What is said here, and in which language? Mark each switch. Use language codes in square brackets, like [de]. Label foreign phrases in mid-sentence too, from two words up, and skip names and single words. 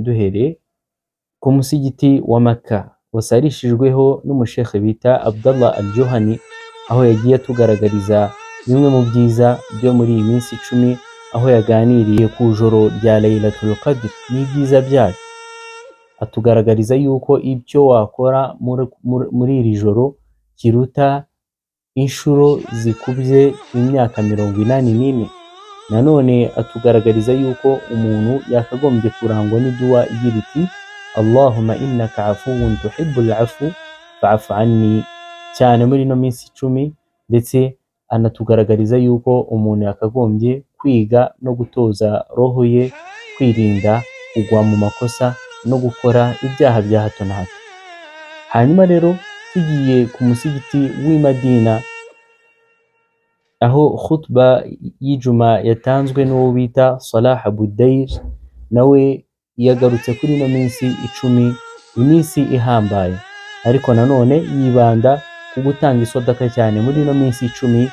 [rw] duhereye ku musigiti wa Makka wasarishijweho n'umushekhe bita Abdallah al-Juhani, aho yagiye atugaragariza bimwe mu byiza byo muri iyi minsi 10, aho yaganiriye ku joro rya Laylatul Qadr n'ibyiza byayo, atugaragariza yuko ibyo wakora muri iri joro kiruta inshuro zikubye imyaka 84. Nanone atugaragariza yuko umuntu yakagombye kurangwa n'iduwa igira iti [ar] اللهم إنك عفو تحب العفو فاعف عني, [rw] cyane muri no minsi 10. Ndetse anatugaragariza yuko umuntu yakagombye kwiga no gutoza roho ye kwirinda kugwa mu makosa no gukora ibyaha bya hato na hato. Hanyuma rero tugiye ku musigiti w'i Madina, aho khutba y'ijuma yatanzwe n'uwo bita Salah Abu Dair, nawe yagarutse kuri no minsi 10, iminsi ihambaye, ariko nanone yibanda ku gutanga isodaka cyane muri no minsi 10.